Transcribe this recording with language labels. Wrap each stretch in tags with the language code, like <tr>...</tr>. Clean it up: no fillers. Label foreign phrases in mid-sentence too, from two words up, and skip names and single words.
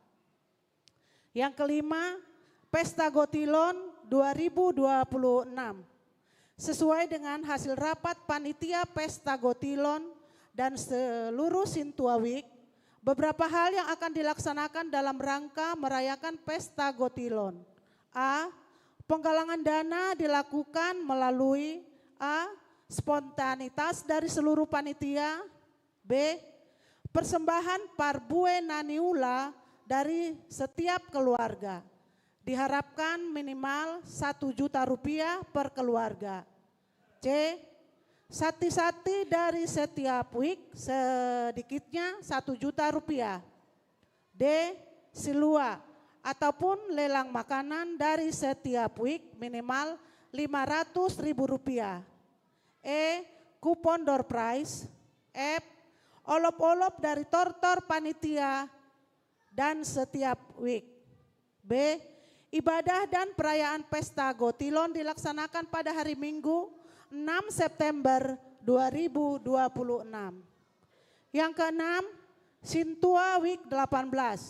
<id>Yang kelima, Pesta Gotilon 2026. Sesuai dengan hasil rapat panitia Pesta Gotilon dan seluruh Sintua WIK, beberapa hal yang akan dilaksanakan dalam rangka merayakan Pesta Gotilon. A. Penggalangan dana dilakukan melalui A. Spontanitas dari seluruh panitia. B. Persembahan</id> <bbc>parbue naniula</bbc> <id>dari setiap keluarga. Diharapkan minimal 1 juta rupiah per keluarga. C. Sati-sati dari setiap WIK sedikitnya 1 juta rupiah. D. Silua ataupun lelang makanan dari setiap WIK minimal 500.000 rupiah. E. Kupon door prize. F. Olop-olop dari tortor panitia dan setiap WIK. B. Ibadah dan perayaan Pesta Gotilon dilaksanakan pada hari Minggu 6 September 2026. Yang keenam, Sintua WIK 18.</id>